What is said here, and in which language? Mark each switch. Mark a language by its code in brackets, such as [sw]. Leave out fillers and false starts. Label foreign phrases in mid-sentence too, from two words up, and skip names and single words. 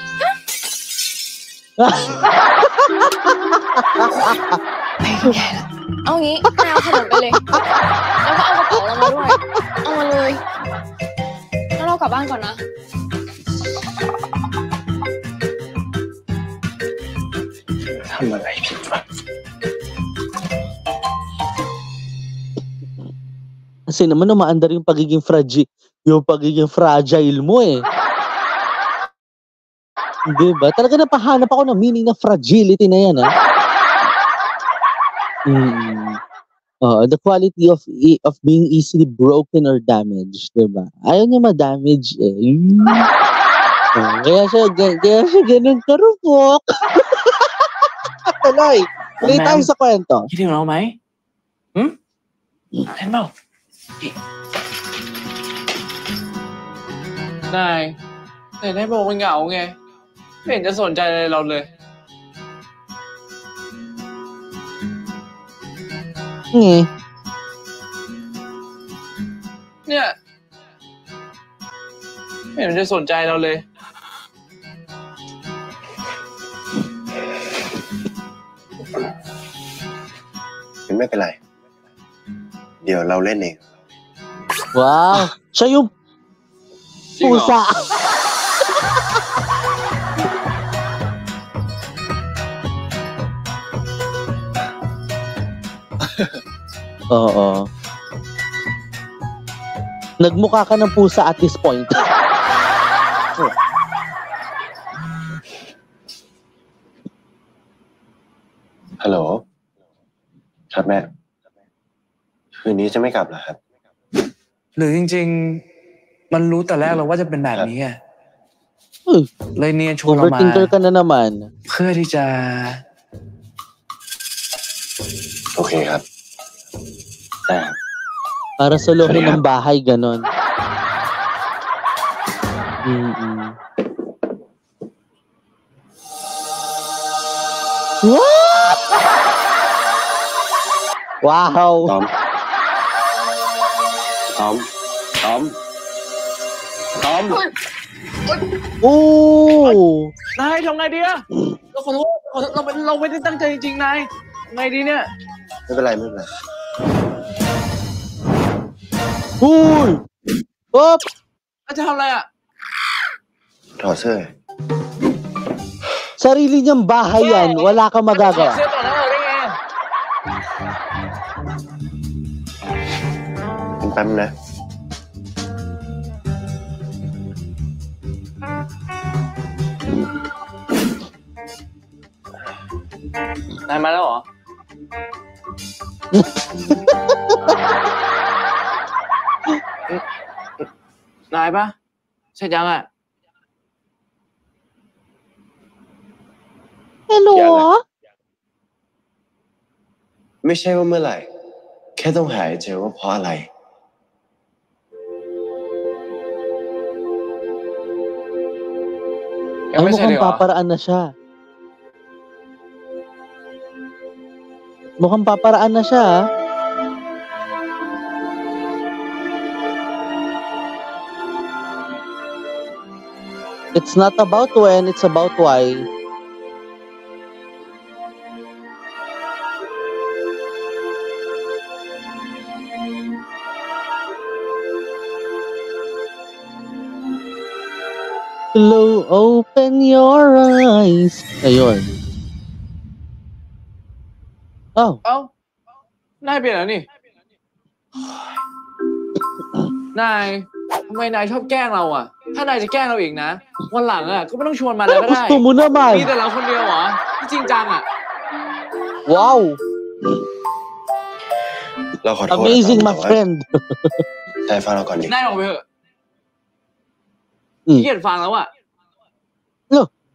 [th] เอางี้นายเอาขนมไปเลย แล้วก็เอากระเป๋าเรามาด้วย เอามาเลยแล้วเรากลับบ้านก่อนนะ ทำอะไรผิดวะ [tl] Kasi naman umaandar yung pagiging fragile mo eh. Diba? Talaga napahanap ako ng meaning ng fragility na yan, ha? [en] The quality of being easily broken or damaged, [tl] diba? Ayaw niya ma-damage eh. Kaya siya ganun karupok. Tuloy, tuloy tayo sa kwento. [th] คิดถึงเราไหมเห็นเปล่า นายแต่นายบอกมันเหงาไง ไม่เห็นจะสนใจอะไรเราเลย เนี่ยไม่เห็นจะสนใจเราเลย ไม่เป็นไร เดี๋ยวเราเล่นเอง [tl] Wow! Siya yung pusa. Oo. Nagmukha ka ng pusa [en] at this point. [th] Hello ครับแม่ คืนนี้จะไม่กลับเหรอครับ หรือจริงๆ มันรู้แต่แรกเราว่าจะเป็นแบบนี้ไงเลยเนียนชวนเรามา [tl] Overthinker ka na naman. [th] เพื่อที่จะ โอเคครับ แต่ [tl] Para solohin ng bahay, ganon. [en] What? Wow! [th] ตอม โอ้ นายทำไงดีอะเราขอโทษเราไม่ได้ตั้งใจจริงๆนายไงดีเนี่ย ไม่เป็นไรไม่เป็นไร Uy! Op! จะทำอะไรอะ ถอดเสื้อ [tl] Sarili niyang bahay yan. Wala kang magagawa. [th] เสื้อต่อหน้าเราได้ไง แป๊บนะ นายมาแล้วเหรอ นายปะใช่ยังอ่ะ [en] Hello? [th] ไม่ใช่ว่าเมื่อไหร่ แค่ต้องหาให้เจอว่าเพราะอะไร [tl] Ay, mukhang paparaan na siya. Mukhang paparaan na siya, ah. [en] It's not about when, it's about why. Hello, open your eyes. [tl] Ayun. Oh. [th] เอ้า นายเปลี่ยนแล้วนี่ นายทำไมนายชอบแกล้งเราอ่ะ ถ้านายจะแกล้งเราอีกนะ วันหลังอ่ะก็ไม่ต้องชวนมาแล้วก็ได้ [tl] Gusto mo naman. [th] มีแต่เราคนเดียวเหรอที่จริงจังอ่ะ [en] Wow. [th] เราขอโทษ [en] Amazing, [th] นะ [en] my friend. [th] แต่ฟังเราก่อนดิ นายออกไปเถอะ อืม เกลียดฟังแล้วอ่ะ [en] Look.